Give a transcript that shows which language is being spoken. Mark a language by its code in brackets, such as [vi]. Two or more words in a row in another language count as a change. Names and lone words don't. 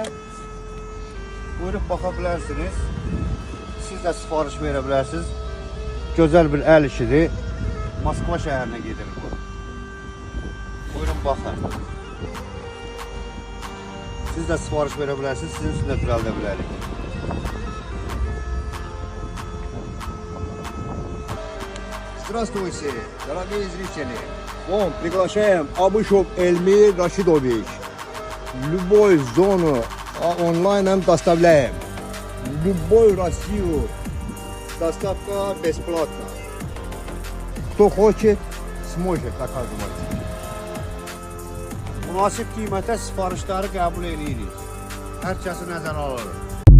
[az] Buyurub baxa bilərsiniz. Siz də sifariş verə bilərsiniz. Gözəl bir əl işidir. Moskva şəhərinə gedir bu. Buyurun baxın. Siz də sifariş verə bilərsiniz. Sizin üçün də düzəldə bilərik. [ru] Здравствуйте, дорогие зрители! Вон, приглашаем Абышев Эльмир Рашидович. В любую зону онлайном доставляем. В любую Россию доставка бесплатна. Кто хочет, сможет оказывать. [az] Münasib qiymətə sifarişləri qəbul edirik. Hər kəsi nəzərə alırıq.